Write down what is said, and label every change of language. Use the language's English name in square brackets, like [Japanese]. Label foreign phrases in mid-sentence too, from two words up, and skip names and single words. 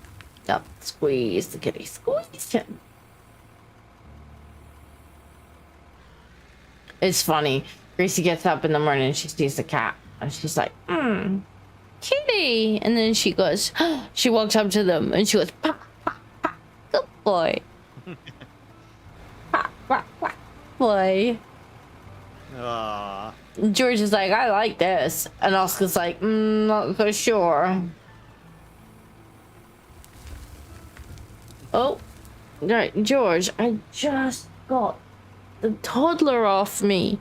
[English] Yep, squeeze the kitty. Squeeze him. It's funny. Gracie gets up in the morning and she sees the cat. And she's like, kitty. And then she goes, she walks up to them and she goes, pa, pa, pa. Good boy. Pa, pa, pa. Boy. Ah. George is like, I like this. And Oscar's like, not so sure. Oh, right, George, I just got the toddler off me.